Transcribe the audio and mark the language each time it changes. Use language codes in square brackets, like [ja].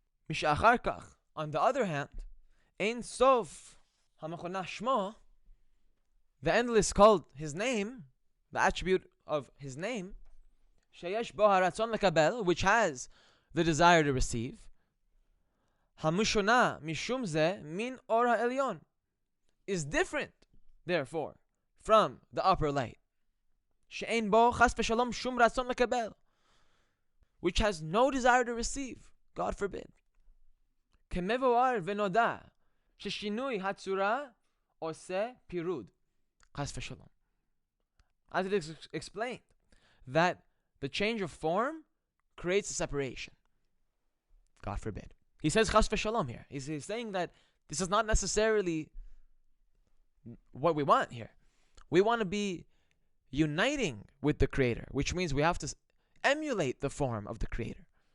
[he] Mishachar kach, [en] on the other hand, [he] Ein Sof hamechona shmo, [en] the endless called his name, the attribute of his name, [he] sheyesh bo haratzon lekabel, [en] which has the desire to receive, [he] hamushona mishum ze min or ha'elyon, [en] is different, therefore, from the upper light. [he] She'ein bo chas v'shalom shum ratzon lekabel, [en] which has no desire to receive, God forbid. [he] כמבואר ונודע ששינוי הצורה עושה פירוד. חס ושלום. [en] As it is explained, that the change of form creates a separation. God forbid. He says chas v'shalom here. He's saying that this is not necessarily what we want here. We want to be uniting with the Creator, which means we have to emulate the form of the Creator.